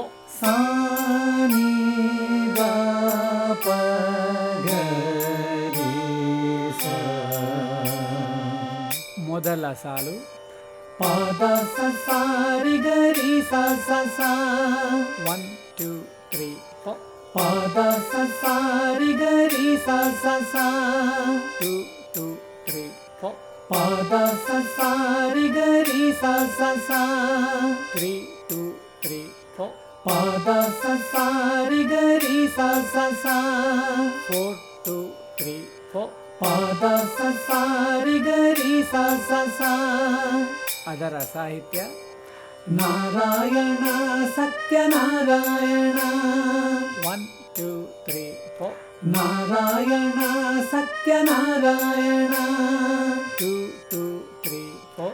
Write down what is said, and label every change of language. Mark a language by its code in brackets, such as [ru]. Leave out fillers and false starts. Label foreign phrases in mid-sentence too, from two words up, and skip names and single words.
[kn] ಸ ನಿ ದ ಪ ಗ ರಿ ಸ ಮೊದಲ ಸಾಲು ಪಾದ ಸ ಸ ರಿ ಗ ರಿ ಸ ಸ ಸ 1 2 3 4. ಪಾದ ಸ ಸ ರಿ ಗ ರಿ ಸ ಸ ಸ 2 2 3 4. ಪಾದ ಸ ಸ ರಿ ಗ ರಿ ಸ ಸ ಸ 3 2 3 4. ಪಾದ ಸ ಸ ರಿ ಗ ರಿ ಸ ಸ ಸ 4 2 3 4. ಪಾದ ಸ ಸ ರಿ ಗ ರಿ ಸ ಸ ಸ. ಅದರ ಸಾಹಿತ್ಯ ನಾರಾಯಣ ಸತ್ಯನಾರಾಯಣ 1 2 3 4. ನಾರಾಯಣ ಸತ್ಯನಾರಾಯಣ 2 2 3 4.